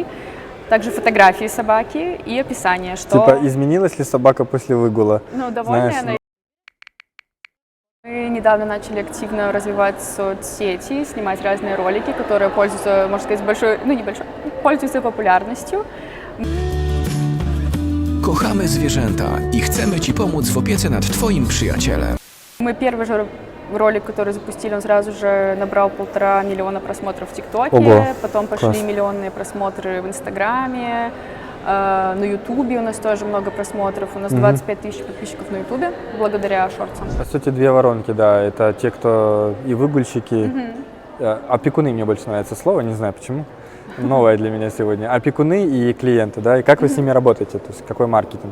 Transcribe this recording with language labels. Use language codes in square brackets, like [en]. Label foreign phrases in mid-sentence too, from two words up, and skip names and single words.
[ru] Также фотографии собаки и описание, что... Типа, изменилась ли собака после выгула? Ну, довольная она. Мы недавно начали активно развивать соцсети, снимать разные ролики, которые пользуются, можно сказать, большой, ну, небольшой, пользуются популярностью. [pl] Kochamy zwierzęta i chcemy Ci pomóc w opiece nad Twoim przyjacielem. [ru] Мы первый же ролик, который запустили, он сразу же набрал 1,5 миллиона просмотров в ТикТоке, потом пошли миллионные просмотры в Инстаграме, на Ютубе у нас тоже много просмотров, у нас 25 тысяч подписчиков на Ютубе благодаря шортсам. По сути, две воронки, да, это те, кто и выгульщики, опекуны, мне больше нравится слово, не знаю почему, новое для меня сегодня, опекуны и клиенты, да, и как вы с ними работаете, то есть какой маркетинг?